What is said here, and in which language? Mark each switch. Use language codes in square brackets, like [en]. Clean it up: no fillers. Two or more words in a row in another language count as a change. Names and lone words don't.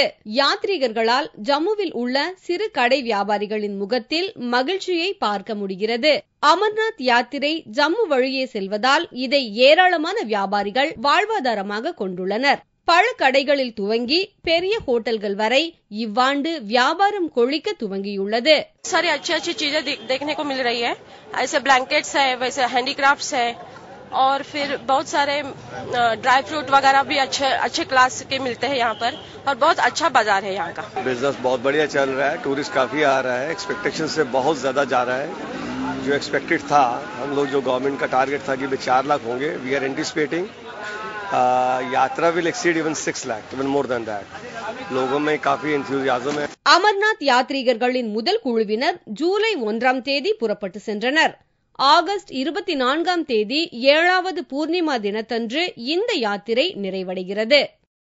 [ta] யாத்ரீகர்களால் ஜம்முவில் உள்ள சிறு கடை வியாபாரிகளின் முகத்தில் மகிழ்ச்சியை பார்க்க முடிகிறது. அமர்நாத் யாத்திரை ஜம்மு வழியே செல்வதால் இதை ஏராளமான வியாபாரிகள் வாழ்வாதாரமாக கொண்டுள்ளனர். பழக்கடைகளில் துவங்கி பெரிய ஹோட்டல்கள் வரை இவ்வாண்டு வியாபாரம் கொழிக்க துவங்கியுள்ளது. [hi] सारी अच्छी चीजें देखने को मिल रही है. ऐसे ब्लैंकेट्स है, वैसे हैंडीक्राफ्ट्स है और फिर बहुत सारे [en] dry fruit [hi] वगैरह भी अच्छे क्लास के मिलते हैं यहाँ पर और बहुत अच्छा बाजार है यहाँ का. बिजनेस बहुत बढ़िया चल रहा है. टूरिस्ट काफी आ रहा है. एक्सपेक्टेशन से बहुत ज्यादा जा रहा है. जो एक्सपेक्टेड था, हम लोग जो गवर्नमेंट का टारगेट था कि 4 लाख होंगे, [en] we are anticipating [hi] यात्रा [en] will exceed even 6 lakh, even more than that. [hi] लोगों में काफी enthusiasm है. [ta] அமர்நாத் யாத்ரீகர்களின் முதல் குழுவினர் ஜூலை 1ஆம் தேதி புறப்பட்டு சென்றனர். ஆகஸ்ட் 24ஆம் தேதி 7வது பூர்ணிமா தினத்தன்று இந்த யாத்திரை நிறைவடைகிறது.